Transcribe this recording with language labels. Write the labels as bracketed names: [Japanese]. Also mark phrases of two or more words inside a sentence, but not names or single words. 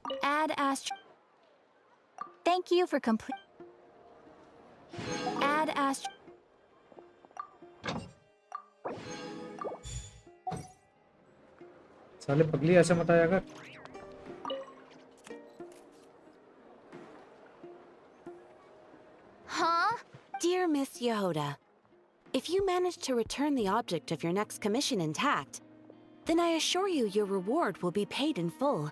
[English] Add Astra. Thank you for complete. Add Astra. [Hindi] साले पगली ऐसे मत आया कर। Huh? [English] Dear Miss Yehoda, if you manage to return the object of your next commission intact, then I assure you your reward will be paid in full.